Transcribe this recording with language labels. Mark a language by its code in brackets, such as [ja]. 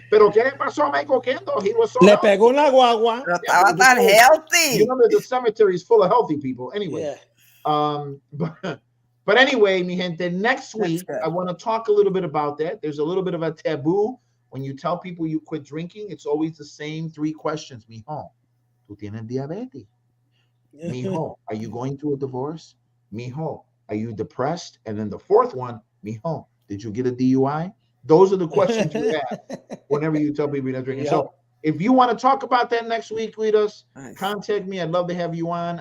[es] Pero ¿qué le pasó a Michael Kendo? [en] He was so [es] Le [en] healthy. [es] pegó una guagua. Pero estaba tan healthy. [en] You know, the cemetery is full of healthy people. Anyway, Yeah. but anyway, [es] mi gente, [en] next week good. I want to talk a little bit about that. There's a little bit of a taboo when you tell people you quit drinking. It's always the same 3 questions. [es] Mijo, ¿tú tienes diabetes? [en] Mijo, are you going through a divorce? Mijo, are you depressed? And then the 4th one, mijo, did you get a DUI? Those are the questions you ask whenever you tell people you're not drinking. Yep. So if you want to talk about that next week with us, Nice. contact me. I'd love to have you on.